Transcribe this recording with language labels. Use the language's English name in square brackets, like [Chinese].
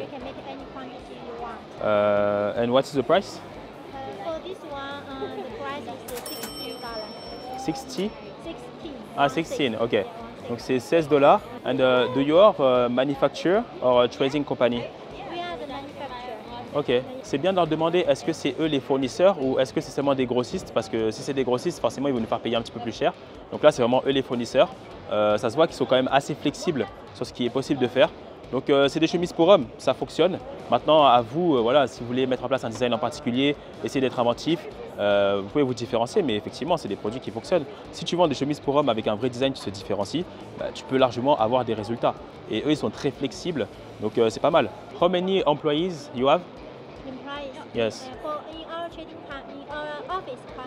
[English] And you can make any quantity you want. And what is the price? For this one, the price is $16. 60? 16. [French] Ah, 16, ok. Donc c'est $16. [English] And do you are manufacturer or a trading company? We are the manufacturer. Ok. [French] C'est bien de leur demander est-ce que c'est eux les fournisseurs ou est-ce que c'est seulement des grossistes? Parce que si c'est des grossistes, forcément ils vont nous faire payer un petit peu plus cher. Donc là, c'est vraiment eux les fournisseurs. Ça se voit qu'ils sont quand même assez flexibles sur ce qui est possible de faire. Donc c'est des chemises pour hommes, ça fonctionne. Maintenant à vous, voilà, si vous voulez mettre en place un design en particulier, essayez d'être inventif, vous pouvez vous différencier, mais effectivement c'est des produits qui fonctionnent. Si tu vends des chemises pour hommes avec un vrai design qui se différencie, tu peux largement avoir des résultats. Et eux ils sont très flexibles, donc c'est pas mal. [English] How many employees you have? Employees. Yes. In our trading in our office,